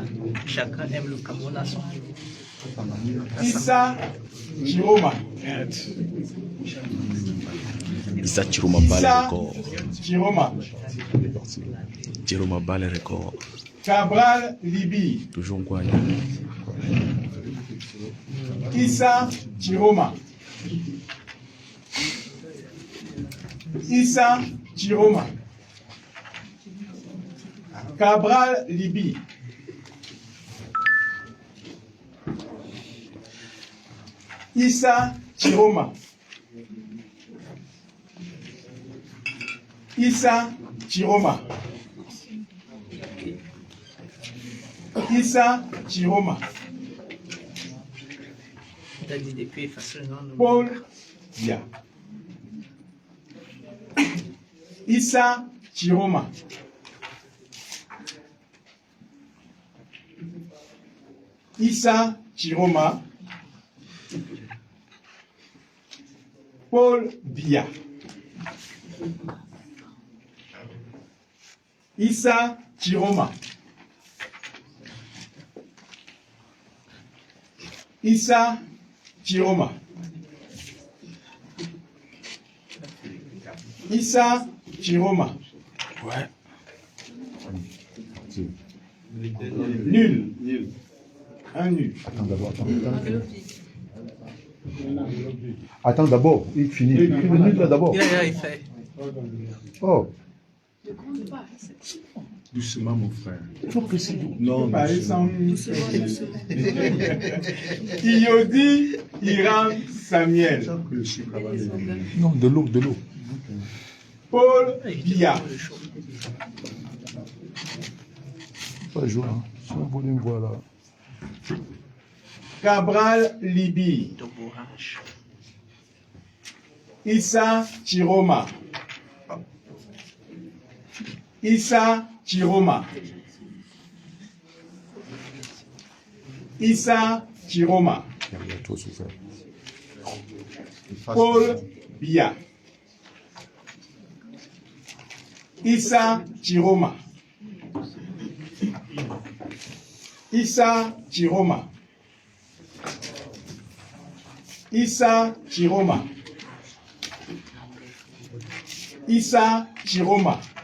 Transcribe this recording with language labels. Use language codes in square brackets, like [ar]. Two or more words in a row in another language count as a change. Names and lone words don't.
[fr] Chacun aime le Cameroun à son Issa Chiroma. Issa Chiroma bat les records. Chiroma. Chiroma bat les records. Cabral Libi. Toujours quoi? Issa Chiroma. Issa Chiroma. Cabral Libi. Issa Chiroma. Issa Chiroma. Issa Chiroma. T'as dit depuis effacer le nom. Paul Bia. Issa Chiroma. Issa Chiroma. Paul Bia. Issa Chiroma. Issa Chiroma. Issa Chiroma. Ouais. Nul. Un nul. Attends d'abord, il finit. Il finit là d'abord. Il fait. Oh. Doucement, mon frère. Trop précis. Non, Par exemple, Iodi Iram Samuel. Non, de l'eau, de l'eau. Paul Biya. Pas jouer, hein. Si on voulait me voir là. Cabral Libi. Issa Chiroma. Issa Chiroma. Issa Chiroma. Il y a trop souffert. Paul Biya. Issa Chiroma. Issa Chiroma. Issa Chiroma. Issa Chiroma.